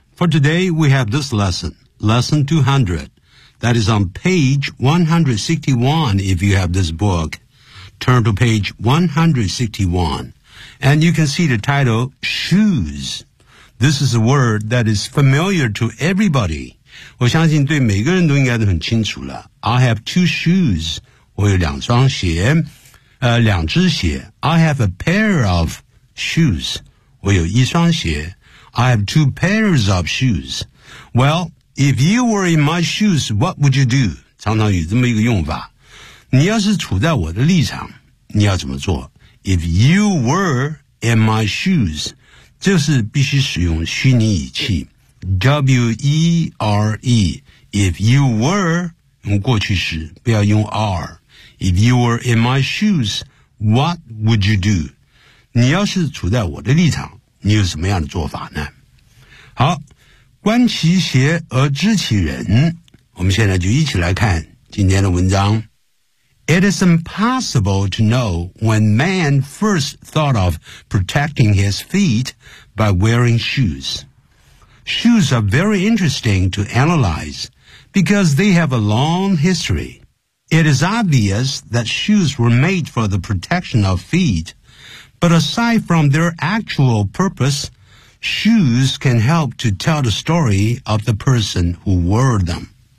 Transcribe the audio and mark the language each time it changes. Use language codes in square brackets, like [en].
[en] For today, we have this lesson, lesson 200. That is on page 161 if you have this book. Turn to page 161. And you can see the title, shoes. This is a word that is familiar to everybody. [zh] 我相信对每个人都应该都很清楚了。 [en] I have two shoes. [zh] 我有两双鞋，两只鞋。 [en] I have a pair of shoes. [zh] 我有一双鞋。 [en] I have two pairs of shoes. Well, if you were in my shoes, what would you do? [zh] 常常有这么一个用法。你要是处在我的立场，你要怎么做？ [en] If you were in my shoes, [zh] 这是必须使用虚拟语气 [en] W-E-R-E. If you were, [zh] 用过去时不要用 are. [en] If you were in my shoes, what would you do? [zh] 你要是处在我的立场，你有什么样的做法呢？好，观其鞋而知其人，我们现在就一起来看今天的文章。 [en] It is impossible to know when man first thought of protecting his feet by wearing shoes. Shoes are very interesting to analyze because they have a long history. It is obvious that shoes were made for the protection of feet, but aside from their actual purpose, shoes can help to tell the story of the person who wore them.